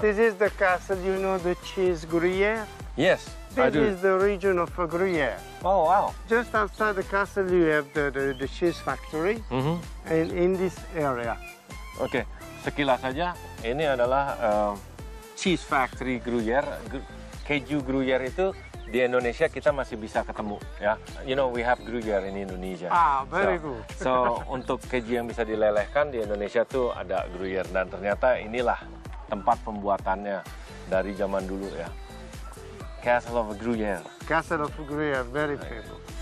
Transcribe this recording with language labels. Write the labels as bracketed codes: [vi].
[en] This is the castle, the cheese Gruyere? Yes, I do. This is the region of Gruyere. Oh, wow. Just outside the castle, you have the cheese factory in this area. [id] Oke, sekilas saja, ini adalah cheese factory Gruyere. Keju Gruyere itu di Indonesia kita masih bisa ketemu, ya. [en] We have Gruyere in Indonesia. Very good. [id] So, untuk keju yang bisa dilelehkan di Indonesia tuh ada Gruyere. Dan ternyata inilah tempat pembuatannya dari zaman dulu, ya. [en] Castle of Gruyere. Castle of Gruyere, very famous.